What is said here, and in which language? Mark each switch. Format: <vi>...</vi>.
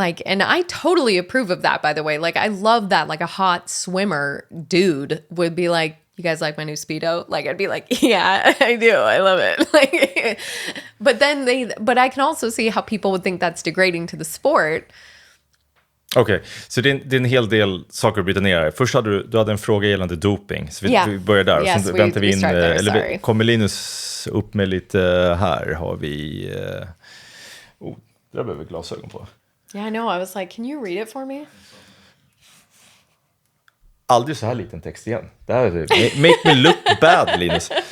<en>And I totally approve of that, by the way. I love that. A hot swimmer dude would be like, you guys like my new Speedo? I'd be like, yeah, I do. I love it. But I can also see how people would think that's degrading to the sport.</en> <sv>Okej, så det är en hel del saker att bryta ner här. Först hade du hade en fråga gällande doping. Så vi börjar där.</sv> <en>Yes,</en> <sv>och så väntar vi in,</sv> <en>there,</en> <sv>kommer Linus upp med lite här. Har vi... där behöver vi glasögon på.</sv> <en>Yeah, I know. I was like, can you read it for me?</en> <sv>Aldrig så här liten text igen. Det här är</sv> <en>make me look bad,</en> <sv>Linus.</sv>